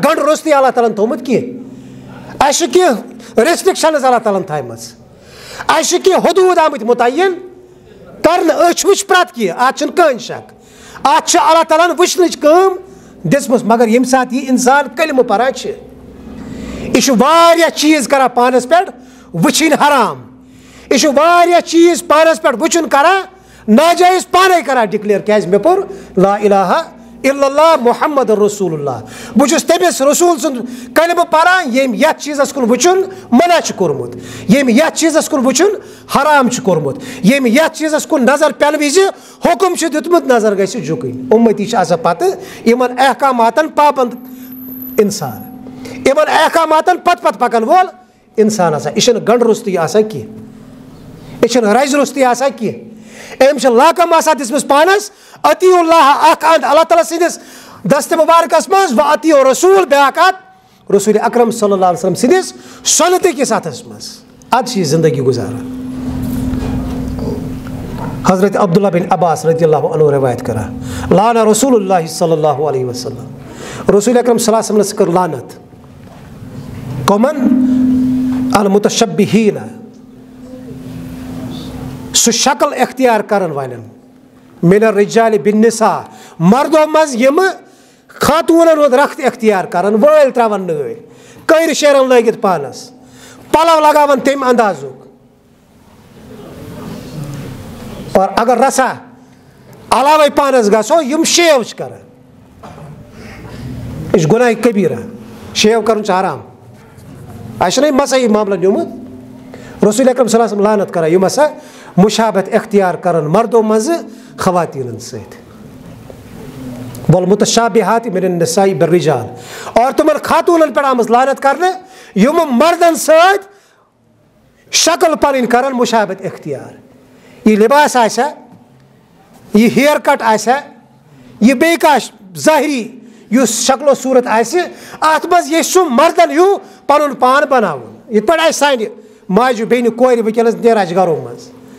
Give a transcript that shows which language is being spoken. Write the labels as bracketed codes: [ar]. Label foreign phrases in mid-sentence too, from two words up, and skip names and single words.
[ks] گنڈٕ روٚستُے اللہ تعالیٰ ہن تھوٚومُت کینٛہہ اَسہِ چھِ کینٛہہ ریسٹرکشنز اللہ تعالیٰ ہن تھایمژٕ اَسہِ چھِ کینٛہہ حدوٗد آمٕتۍ مُتعین کرنہٕ أچھ وٕچھ پرٛٮ۪تھ کینٛہہ اتھ چھُنہٕ کٕہٕنۍ شک اتھ چھِ اللہ تعالیٰ ہن وٕچھنٕچ کٲم دِژمٕژ مگر ییٚمہِ ساتہٕ یہِ انسان کلمہٕ پران چھِ یہِ چھُ واریاہ چیٖز کران پانس پٮ۪ٹھ وٕچھِنۍ حرام یہِ چھُ واریاہ چیٖز پانس پٮ۪ٹھ وٕچھُن کران ناجٲیز پانے کران ڈِکلیئر کیازِ مےٚ پوٚر [ar] لا الہ الا اللہ محمد رسول اللہ [ks] بہٕ چھُس تٔمِس رسوٗل سُنٛد کلمہٕ پران ییٚمۍ یتھ چیٖزس کُن وٕچھُن منع چھُ کوٚرمُت ییٚمۍ یتھ چیٖزس کُن وٕچھُن حرام چھُ کوٚرمُت ییٚمۍ یتھ چیٖزس کُن نظر پینہٕ وِزِ حُکم چھُ دیُتمُت نظر گژھِ جُکٕنۍ اُمتی چھِ آسان پتہٕ یِمن احکاماتن پابنٛد انسان یِمن احکاماتن پتہٕ پکن وول انسان آسان یہِ چھُنہٕ گنڈٕ روٚستُے آسان کینٛہہ یہِ چھُنہٕ رزِ روٚستُے آسان کینٛہہ أمۍ چھِ لاکم آسان دِژمٕژ پانس [ar] اطیع اللہ [ks] اکھ انٛد اللہ تعالیٰ سٕنٛدِس دستہِ مُبارکس منٛز و اطیع رسوٗل بیاکھ اتھ رسوٗل اکرم [ar] صلی اللہ علیہ وسلم [ks] سٕنٛدِس سۄنتہٕ کِس اتھس منٛز ادٕ چھِ یہِ زندگی گُزاران حضرت عبداللہ بن عباس رضی اللہ عنہ روایت کران [ar] لانا رسول اللہ صلی اللہ علیہ وسلم [ks] رسول اکرم [ar] صلی اللہ علیہ وسلم [ks] کٔر لعنت [ar] کمن المتشبہین [ks] سُہ شکل اختیار کرن والٮ۪ن [ar] من الرجال بالنساء [ks] مردو منٛز یِمہٕ خاتوٗنن ہُنٛد رخت اختیار کران وٲلۍ تراوان نٲلۍ کٔرۍ شیرن لٲگِتھ پانس پلو لگاوان تمہِ اندازُک اور اگر رژھا علاوے پانس گژھو یِم شیو چھِ کران یہِ چھُ گۄناہ کبیٖرہ شیو کرُن چھُ حرام اَسہِ چھُنہ یہِ مسا یہِ معاملہٕ نیوٗمُت رسول اکرم [ar] صلی اللہ علیہ وسلم [ks] لعنت کران یِم ہسا مشابت اختیار کرن مردو منٛزٕ خواتیٖنن سۭتۍ [ar] والمتشابہات من النساء بالرجال [ks] اور تِمن خاتوٗنن پٮ۪ٹھ آمٕژ لعنت کرنہٕ یِم مردن سۭتۍ شکل پنٕنۍ کرن مشابت اختیار یہِ لباس آسیا یہِ ہیر کٹ آسیا یہِ بیٚیہِ کانٛہہ ظٲہری یُس شکلو صوٗرت آسہِ اتھ منٛز یژھِ سُہ مردن ہیوٗ پنُن پان بناوُن یِتھ پٲٹھۍ آسہِ سانہِ ماجہِ بیٚنہِ کورِ وٕنکیٚنس نیران چھِ گرو منٛز